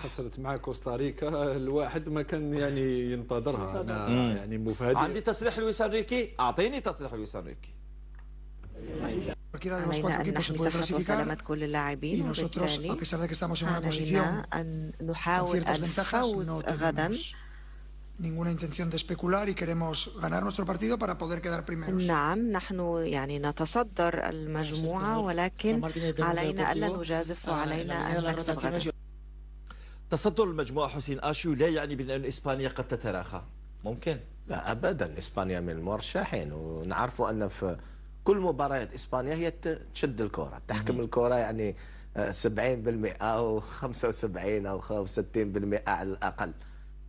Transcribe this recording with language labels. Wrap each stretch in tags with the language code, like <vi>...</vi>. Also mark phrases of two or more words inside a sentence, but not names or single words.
<ar>خسرت مع كوستاريكا، الواحد ما كان يعني ينتظرها. أنا يعني مفاجئ. عندي تصريح لويس انريكي، أعطيني تصريح لويس انريكي. علينا أن نحمي صحة وسلامة كل اللاعبين، وبالتالي علينا أن نحاول الفوز غدا.</ar> <es>ninguna intención de especular y queremos ganar nuestro partido para poder quedar primeros.</es> <ar>نعم نحن يعني نتصدر المجموعة، ولكن علينا ألا نجازف وعلينا أن نكسب غدا. تصدر المجموعة حسين آشو لا يعني بأن إسبانيا قد تتراخى، ممكن؟ لا أبدا، إسبانيا من المرشحين، ونعرف أن في كل مباريات إسبانيا هي تشد الكرة، تحكم الكرة يعني 70% أو 75 أو 60% على الأقل.</ar>